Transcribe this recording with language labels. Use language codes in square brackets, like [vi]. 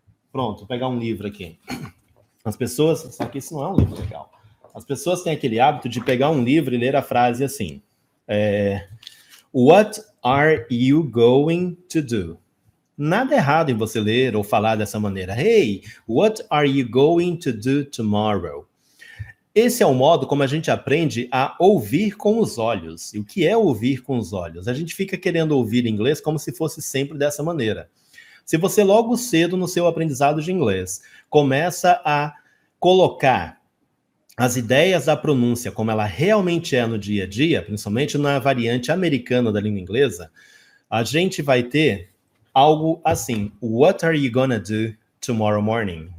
[pt] Pronto, vou pegar um livro aqui. As pessoas, só que isso não é um livro legal. As pessoas têm aquele hábito de pegar um livro e ler a frase assim, [en] What are you going to do? [pt] Nada errado em você ler ou falar dessa maneira. [en] Hey, what are you going to do tomorrow? [pt] Esse é o modo como a gente aprende a ouvir com os olhos. E o que é ouvir com os olhos? A gente fica querendo ouvir inglês como se fosse sempre dessa maneira. Se você logo cedo no seu aprendizado de inglês começa a colocar as ideias da pronúncia como ela realmente é no dia a dia, principalmente na variante americana da língua inglesa, a gente vai ter algo assim, [en] what are you gonna do tomorrow morning?